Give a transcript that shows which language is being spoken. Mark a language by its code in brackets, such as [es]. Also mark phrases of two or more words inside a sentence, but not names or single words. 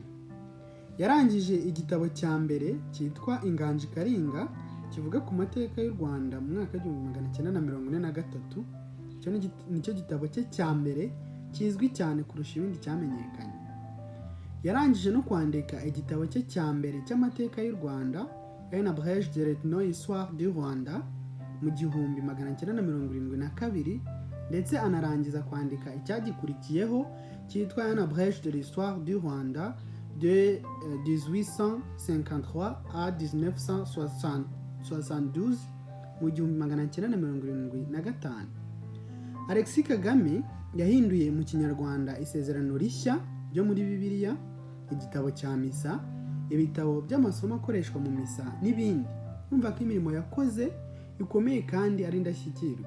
[rw] Yarangije igitabo cya mbere cyitwa Inganji Karinga kivuga ku mateka y'u Rwanda mu mwaka w'1943. Nicyo gitabo cye cya mbere kizwi cyane kurusha ibindi cyamenyekanye. Yarangije no kwandika igitabo cye cya mbere cy'amateka y'u Rwanda, Un abrège de l'histoire du Rwanda, mu 1972, ndetse anarangiza kwandika icyagikurikiyeho cyitwa Un abrège de l'histoire du Rwanda de 1853 à 1972 mu 1975. Alexis Kagame yahinduye mu Kinyarwanda isezerano rishya ryo muri Bibiliya, igitabo cya misa, ibitabo by'amasomo akoreshwa mu misa n'ibindi. Umva ko imirimo yakoze ikomeye kandi ari indashyikirwa.